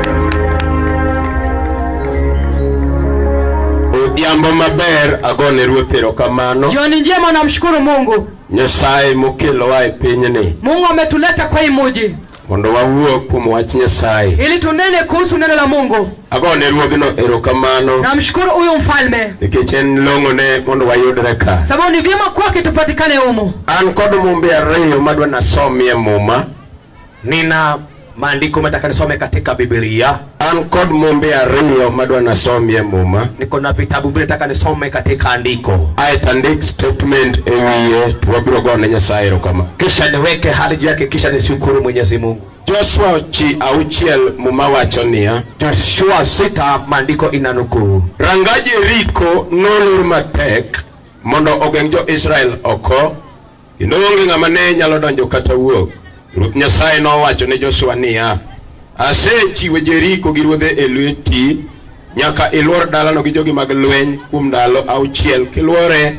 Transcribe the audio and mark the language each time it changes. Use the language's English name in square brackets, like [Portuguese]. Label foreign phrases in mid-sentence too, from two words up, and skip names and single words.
[Luo (Kenya and Tanzania)] Odhiambo maber agone ruoth erokamano. [Swahili] Jioni njema namshukuru Mungu. [Luo (Kenya and Tanzania)] Nyasaye mokelowa e pinyni. [Swahili] Mungu ametuleta kwa hii mji. [Luo (Kenya and Tanzania)] Mondo wawuo kuom wach Nyasaye. [Swahili] Ili tunene kuhusu neno la Mungu. [Luo (Kenya and Tanzania)] Agone ruodhno erokamano. [Swahili] Namshukuru huyu mfalme. [Luo (Kenya and Tanzania)] Nikech en long'one mondo wayudre ka. [Swahili] Sababu ni vyema kwake tupatikane humo. [Luo (Kenya and Tanzania)] An kod mumbe ariyo madwa nasomie muma. [Swahili] Nina maandiko nataka nisome katika Biblia. [Luo (Kenya and Tanzania)] An kod mumbe ariyo madwa nasomie muma. [Swahili] Niko na vitabu vile nataka nisome katika andiko. [Luo (Kenya and Tanzania)] Aetandik statement ewiye tuwabiro gone Nyasaye erokamano. [Swahili] Kisha niweke hali yake kisha nishukuru Mwenyezi Mungu. [Luo (Kenya and Tanzania)] Joshua 6:6 muma wacho niya. [Swahili] Joshua 6 maandiko inanukuu. [Luo (Kenya and Tanzania)] Rangaji Yeriko nolor matek mondo ogeng' jo Israel oko. Kendo onge ng'ama ne nyalo donjo kata wuok. Ruoth Nyasaye nowacho ne Joshua niya, asechiwo Jeriko gi ruodhe e lweti, nyaka iluor dalano gi jogi mag lweny kuom ndalo 6 kiluore.